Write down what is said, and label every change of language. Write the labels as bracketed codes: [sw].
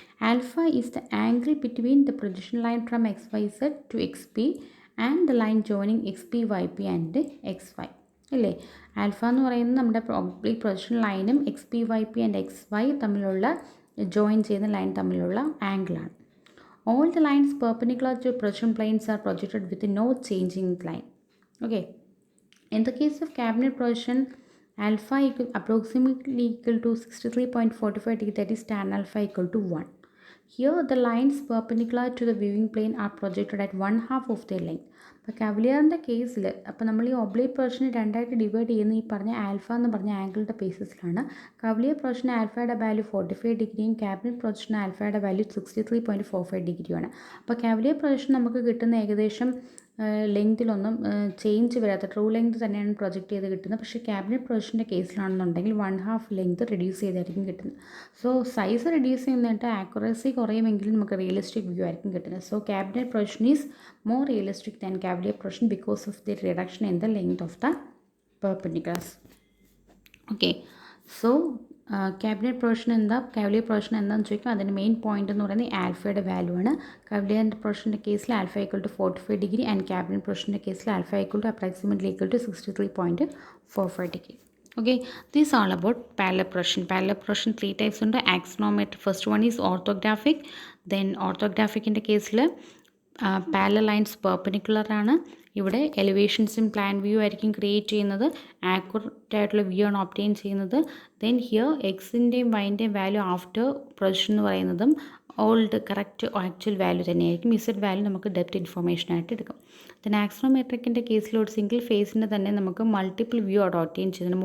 [en] alpha is the angle between the projection line from XYZ to XP and the line joining XP YP and XY [ml] അല്ലേ. Alpha എന്ന് പറയുന്നത് നമ്മുടെ oblique projection ലൈനും XP YP and XY തമ്മിലുള്ള join ചെയ്യുന്ന line തമ്മിലുള്ള ആംഗിളാണ്. [en] All the lines perpendicular to projection planes are projected with no change in line. Okay. In the case of cabinet projection, alpha approximately equal to 63.45 degree, that is tan alpha equal to 1. Here the lines perpendicular to the viewing plane are projected at 1/2 of their length. [ml] അപ്പോൾ കവലിയറിൻ്റെ കേസിൽ അപ്പോൾ നമ്മൾ ഈ oblique പ്രൊജക്ഷനെ രണ്ടായിട്ട് divide ചെയ്യുന്ന ഈ പറഞ്ഞ alpha എന്ന് പറഞ്ഞ ആംഗിളിൻ്റെ ബേസിസിലാണ്. കവലിയർ പ്രൊജക്ഷന് ആൽഫയുടെ വാല്യൂ 45 ഡിഗ്രിയും ക്യാബിനറ്റ് പ്രൊജക്ഷന് ആൽഫയുടെ വാല്യൂ 63.45 ഡിഗ്രിയുമാണ്. അപ്പോൾ കവലിയർ പ്രൊജക്ഷൻ നമുക്ക് കിട്ടുന്ന ഏകദേശം ലെങ്തിലൊന്നും ചേഞ്ച് വരാത്ത ട്രൂ ലെങ്ത് തന്നെയാണ് പ്രൊജക്റ്റ് ചെയ്ത് കിട്ടുന്നത്. പക്ഷേ ക്യാബിനറ്റ് പ്രൊജക്ഷൻ്റെ കേസിലാണെന്നുണ്ടെങ്കിൽ 1/2 ലെങ്ത് റെഡ്യൂസ് ചെയ്തായിരിക്കും കിട്ടുന്നത്. സോ സൈസ് റെഡ്യൂസ് ചെയ്യുന്നിട്ട് ആക്യുറസി കുറയുമെങ്കിലും നമുക്ക് റിയലിസ്റ്റിക് വ്യൂ ആയിരിക്കും കിട്ടുന്നത്. [en] So cabinet projection is more realistic than cavalier projection because of the reduction in the length of the perpendiculars. Okay, so [ml] cabinet projection എന്താ cavalier projection എന്താണെന്ന് ചോദിക്കും. അതിൻ്റെ main point എന്ന് പറയുന്നത് ആൽഫയുടെ വാല്യൂ ആണ്. cavalier പ്രൊജക്ഷൻ്റെ കേസിൽ [en] alpha equal to 45 degree and [ml] cabinet പ്രൊജക്ഷൻ്റെ കേസിൽ alpha equal to approximately equal to 63.45 degree. [en] Okay, this is all about parallel projection. Parallel projection 3 types [ml] ഉണ്ട്. [en] axonometric, first one is orthographic. Then orthographic in the case parallel lines perpendicular ആണ്. [ml] ഇവിടെ എലിവേഷൻസും plan view ആയിരിക്കും create ചെയ്യുന്നത്. Accurate ആയിട്ടുള്ള view ആണ് obtain ചെയ്യുന്നത്. Then here എക്സിൻ്റെയും വൈൻ്റെയും value after projection എന്ന് പറയുന്നതും ഓൾഡ് കറക്റ്റ് ആക്ച്വൽ വാല്യൂ തന്നെയായിരിക്കും. ഇസഡ് വാല്യൂ നമുക്ക് ഡെപ്ത് ഇൻഫർമേഷൻ ആയിട്ട് എടുക്കും. ദെൻ ആക്സോണോമെട്രിക്കിൻ്റെ കേസിൽ ഒരു സിംഗിൾ ഫേസിന് തന്നെ നമുക്ക് മൾട്ടിപ്പിൾ വ്യൂ അവിടെ ഒബ്റ്റെയിൻ ചെയ്യുന്നുണ്ട്.